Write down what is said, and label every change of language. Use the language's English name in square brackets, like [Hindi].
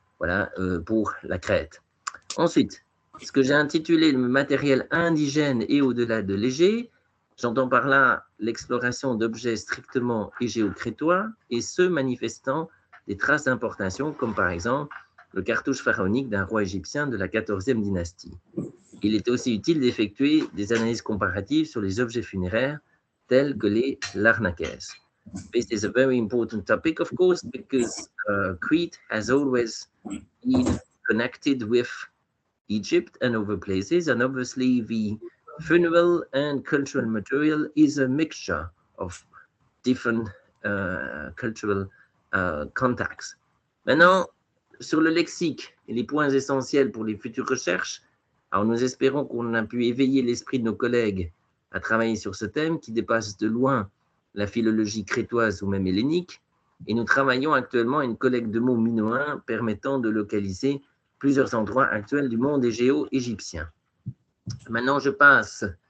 [French] Voilà, pour la Crète. Ensuite, ce que j'ai intitulé le matériel indigène et au-delà de léger, j'entends par là l'exploration d'objets strictement égéocrétois et ceux manifestant des traces d'importation, comme par exemple le cartouche pharaonique d'un roi égyptien de la 14e dynastie. Il est aussi utile d'effectuer des analyses comparatives sur les objets funéraires tels que les larnaques. [English] This is a very important topic, of course, because Crete has always been connected with Egypt and other places, and obviously the funeral and cultural material is a mixture of different cultural contacts. [French] Maintenant, sur le lexique et les points essentiels pour les futures recherches, alors nous espérons qu'on a pu éveiller l'esprit de nos collègues à travailler sur ce thème qui dépasse de loin la philologie crétoise ou même hellénique, et nous travaillons actuellement à une collecte de mots minoens permettant de localiser plusieurs endroits actuels du monde égéo-égyptien. Maintenant, je passe